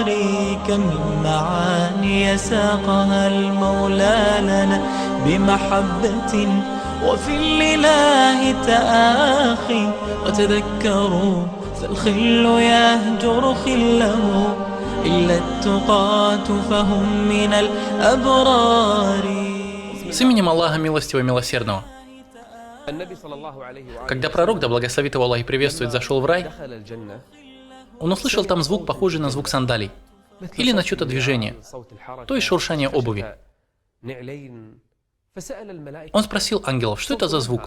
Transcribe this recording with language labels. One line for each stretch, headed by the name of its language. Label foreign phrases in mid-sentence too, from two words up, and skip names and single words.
Arabic: كم من معاني ساقها المولى لنا بمحبة وفي الإله تآخي، وتذكروا فالخل يهجر خله إلا التقاة فهم من الأبرار.
Russian: С именем Аллаха Милостивого и Милосердного. Когда пророк, да благословит его Аллах и приветствует, зашел в рай, он услышал там звук, похожий на звук сандалий, или на что-то движение, то есть шуршание обуви. Он спросил ангелов, что это за звук?